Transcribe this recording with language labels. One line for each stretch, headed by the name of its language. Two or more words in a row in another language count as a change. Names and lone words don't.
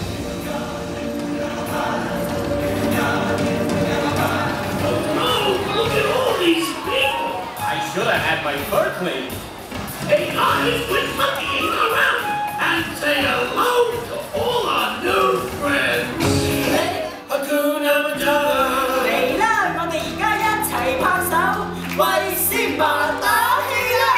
English: Oh, look at all these people! I should have had my fur cleaned. Hey guys, quit monkeying around and say hello to all our new friends.
Swahili: Hey, Hakuna Matata.
Cantonese: 嚟啦，我哋而家一齊拍手，為先爸打氣啦！